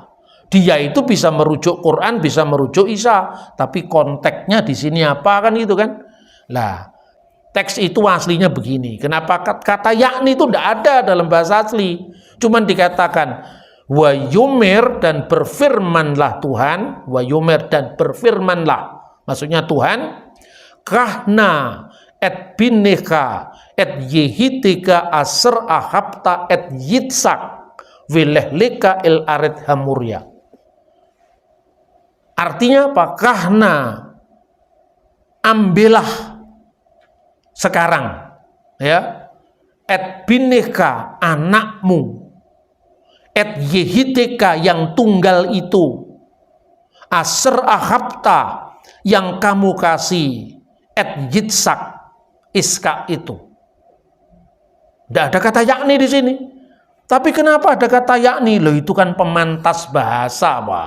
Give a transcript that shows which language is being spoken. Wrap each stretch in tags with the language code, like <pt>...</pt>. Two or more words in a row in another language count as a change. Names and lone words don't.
<id>Dia itu bisa merujuk Quran, bisa merujuk Isa, tapi konteksnya di sini apa kan gitu kan? Lah, teks itu aslinya begini. Kenapa kata yakni itu tidak ada dalam bahasa asli? Cuman dikatakan</id> <he>ויאמר,</he> <id>dan berfirmanlah Tuhan,</id> <he>ויאמר,</he> <id>dan berfirmanlah. Maksudnya Tuhan,</id> <he>קח נא את בנך את יחידך אשר אהבת את יצחק ולך לך אל ארץ המריה.</he> <id>Artinya apa? Kahna, ambillah sekarang, ya,</id> <he>את בנך, anakmu, את יחידך,</he> <id>yang tunggal itu,</id> <he>אשר אהבת,</he> <id>yang kamu kasih,</id> <he>את יצחק,</he> <id>Ishak itu. Tidak ada kata yakni di sini. Tapi kenapa ada kata yakni? Loh itu kan pemantas bahasa, Pak.</id>